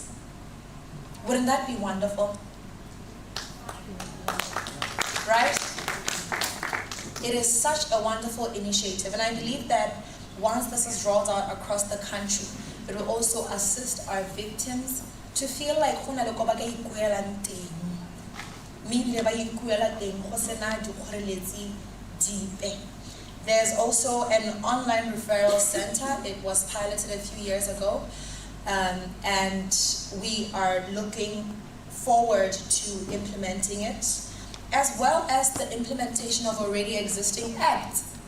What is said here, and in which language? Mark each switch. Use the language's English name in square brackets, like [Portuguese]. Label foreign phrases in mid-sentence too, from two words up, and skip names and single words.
[English] Wouldn't that be wonderful? Right? It is such a wonderful initiative, and I believe that once this is rolled out across the country, it will also assist our victims to feel like [Tswana] go na le ko ba ka ikuelang teng. Mme ba ikuela teng go sena dikgoreletsi dipe. [English] There's also an online referral center. It was piloted a few years ago, and we are looking forward to implementing it, as well as the implementation of already existing acts.